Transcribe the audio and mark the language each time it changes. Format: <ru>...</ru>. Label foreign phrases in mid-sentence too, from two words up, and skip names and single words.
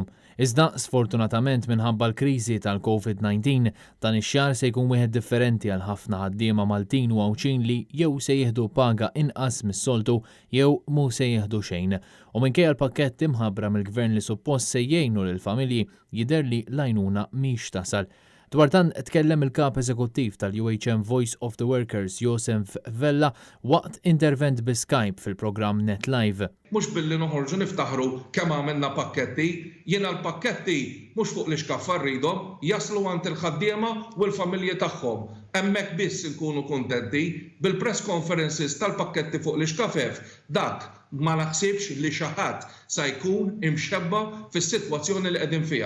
<mt>Iżda sfortunatament minħabba l-kriżi tal-COVID-19 dan ix-xahar se jkun wieħed differenti għal ħafna ħaddiema Maltin u Għawċin li jew se jieħdu paga inqas mis-soltu jew mhu se jieħdu xejn. U minkejja l-pakkett imħabbra mill-Gvern li suppost se jgħinu lill-familji jidher li l-għajnuna mhix tasal. Dwar dan tkellem il-kap eżekuttiv tal-UHM Voice of the Workers Josef Vella waqt intervent bi Skype fil-programm Net Live. Mhux billi noħorġu niftaħru kemm għamilna pakketti, jiena l-pakketti mhux fuq l-ixkaffa rridhom jaslu għand il-ħaddiema u l-familji tagħhom. Hemmhekk biss inkunu kuntenti bil-</mt> <en>press conferences</en> <mt>tal-pakketti fuq l-ixkafef dak ma naħsibx li xi ħadd se jkun imxebba fis-sitwazzjoni li qegħdin fiha.</mt>